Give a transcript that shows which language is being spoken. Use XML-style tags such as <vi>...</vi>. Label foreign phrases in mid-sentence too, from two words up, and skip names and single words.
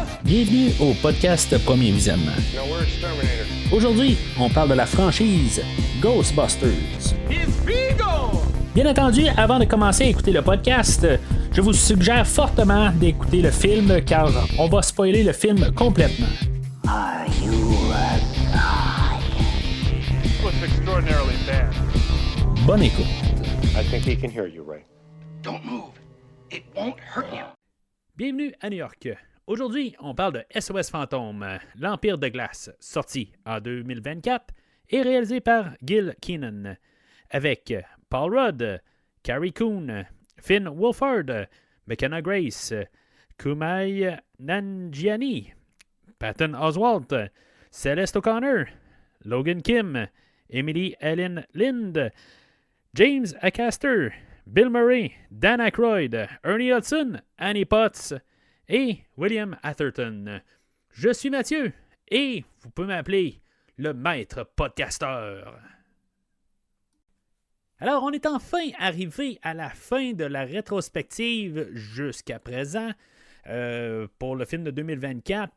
<fr>Bienvenue au podcast Premier Visionnement. Aujourd'hui, on parle de la franchise Ghostbusters. Bien entendu, avant de commencer à écouter le podcast, je vous suggère fortement d'écouter le film car on va spoiler le film complètement.</fr> <en>Are you alive? It was extraordinarily bad.</en> <fr>Bonne écoute.</fr> <en>I think he can hear you, Ray. Don't move. It won't hurt you.</en> <fr>Bienvenue à New York. Aujourd'hui, on parle de SOS Fantôme, l'Empire de glace, sorti en 2024 et réalisé par Gil Kenan, avec Paul Rudd, Carrie Coon, Finn Wolfhard, McKenna Grace, Kumail Nanjiani, Patton Oswalt, Celeste O'Connor, Logan Kim, Emily Ellen Lind, James Acaster, Bill Murray, Dan Aykroyd, Ernie Hudson, Annie Potts et William Atherton. Je suis Mathieu et vous pouvez m'appeler le maître podcasteur. Alors, on est enfin arrivé à la fin de la rétrospective jusqu'à présent pour le film de 2024.</fr>